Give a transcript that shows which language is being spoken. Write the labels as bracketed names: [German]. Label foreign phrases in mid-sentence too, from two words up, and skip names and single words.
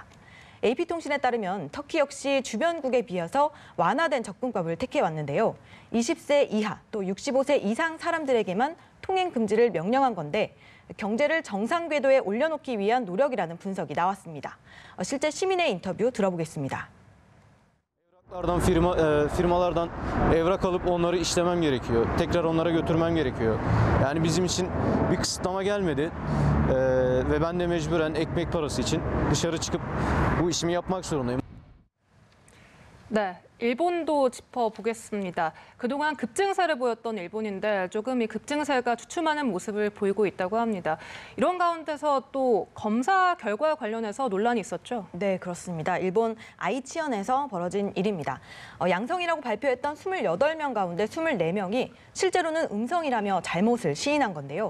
[Korean] AP통신에 따르면 터키 역시 주변국에 비해서 완화된 접근법을 택해왔는데요. 20세 이하 또 65세 이상 사람들에게만 통행 금지를 명령한 건데 경제를 정상 궤도에 올려놓기 위한 노력이라는 분석이 나왔습니다. 실제 시민의 인터뷰 들어보겠습니다. [Turkish] Firmalardan evrak alıp onları işlemem gerekiyor. Tekrar onlara götürmem gerekiyor. Yani bizim için bir kısıtlama gelmedi. Ve ben de mecburen ekmek parası için dışarı çıkıp bu işimi yapmak zorundayım. [Korean] 네, 일본도 짚어보겠습니다. 그동안 급증세를 보였던 일본인데 조금 이 급증세가 주춤하는 모습을 보이고 있다고 합니다. 이런 가운데서 또 검사 결과와 관련해서 논란이 있었죠? 네, 그렇습니다. 일본 아이치현에서 벌어진 일입니다. 양성이라고 발표했던 28명 가운데 24명이 실제로는 음성이라며 잘못을 시인한 건데요.